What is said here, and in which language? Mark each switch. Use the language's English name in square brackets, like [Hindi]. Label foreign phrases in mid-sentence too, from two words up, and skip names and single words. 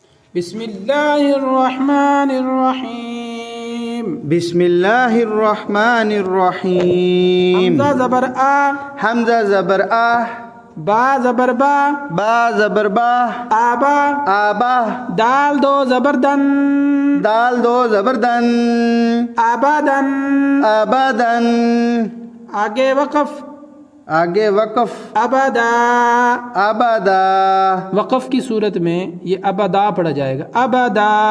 [Arabic] بسم اللہ الرحمن الرحیم. بسم اللہ الرحمن الرحیم. [Urdu] حمزہ زبر آ، حمزہ زبر آ، با زبر با، با زبر با، آبا، آبا، دال دو زبر دن، دال دو زبر دن، آبادن. آبادن. آگے وقف، آگے وقف، ابدا. آبادا. وقف کی صورت میں یہ ابدا پڑھا جائے گا، ابدا.